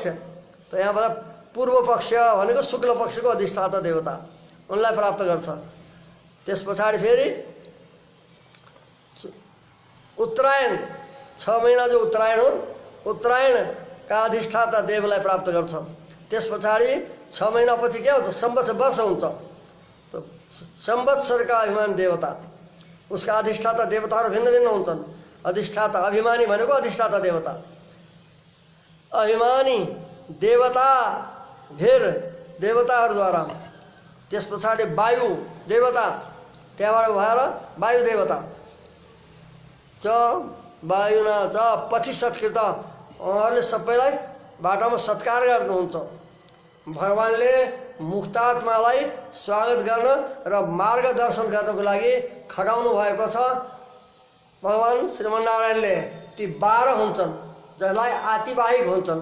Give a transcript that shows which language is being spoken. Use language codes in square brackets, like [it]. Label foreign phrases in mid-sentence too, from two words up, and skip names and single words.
[ne] त यहाँबाट पूर्व पक्ष भनेको शुक्ल पक्षको अधिष्ठाता देवता, उनलाई प्राप्त गर्छ। त्यस पछाडि फेरि उत्तरायण 6 महिना जो उत्तरायण हो, उत्तरायणका अधिष्ठाता देवलाई प्राप्त गर्छ। त्यस पछाडि 6 महिनापछि के हुन्छ, संवत्सर वर्ष हुन्छ। तो संवत्सरका अभिमानी देवता, उसका अधिष्ठाता देवताहरू भिन्न भिन्न हुन्छन्। अधिष्ठाता अभिमानी भनेको अधिष्ठाता देवता, अभिमानी देवता भेर देवताहरूद्वारा। त्यस पछाडि वायु देवता, त्यहाँबाट भएर वायु देवता [sa] च वायुना च पथि सत्कृत, [ne] उहाँहरूले सबैलाई बाटोमा सत्कार गर्नुहुन्छ। भगवानले मुक्तात्मालाई स्वागत गर्न र मार्गदर्शन गर्नको लागि खटाउनु भएको छ। भगवान श्रीमन्नारायणले ती 12 हुन्छन् जसलाई आतिवाहिक हुन्छन्।